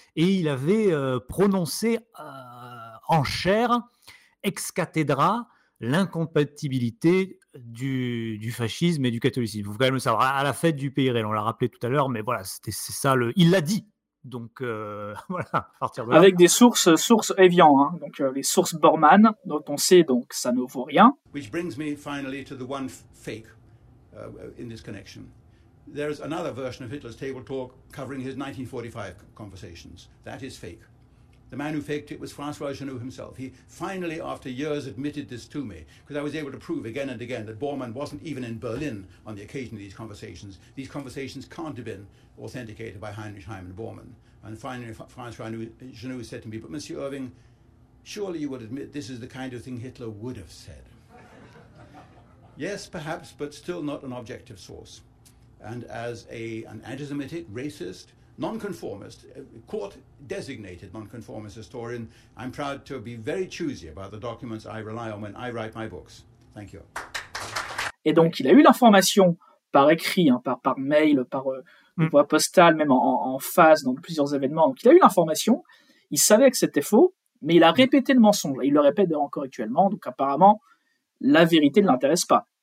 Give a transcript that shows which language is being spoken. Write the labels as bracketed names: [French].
[French] Et il avait prononcé en chair, ex cathedra, l'incompatibilité du fascisme et du catholicisme. Il faut quand même le savoir. À la fête du Pays Réel, on l'a rappelé tout à l'heure, mais voilà, c'est ça. Il l'a dit. Donc voilà, à partir de là. Avec des sources Evian, hein, donc les sources Bormann, dont on sait donc ça ne vaut rien. [English] Which brings me finally to the one fake in this connection. There is another version of Hitler's table talk covering his 1945 conversations. That is fake. The man who faked it was François Jeannot himself. He finally, after years, admitted this to me, because I was able to prove again and again that Bormann wasn't even in Berlin on the occasion of these conversations. These conversations can't have been authenticated by Heinrich Heimann Bormann. And finally, François Jeannot said to me, but Monsieur Irving, surely you would admit this is the kind of thing Hitler would have said. Yes, perhaps, but still not an objective source. And as an anti-Semitic racist, non-conformist, court-designated non-conformist historian, I'm proud to be very choosy about the documents I rely on when I write my books. Thank you. [French] Et donc, il a eu l'information par écrit, hein, par mail, par voie postale, même en phase, dans plusieurs événements. Donc, il a eu l'information, il savait que c'était faux, mais il a répété le mensonge. Et il le répète encore actuellement, donc apparemment, la vérité ne l'intéresse pas.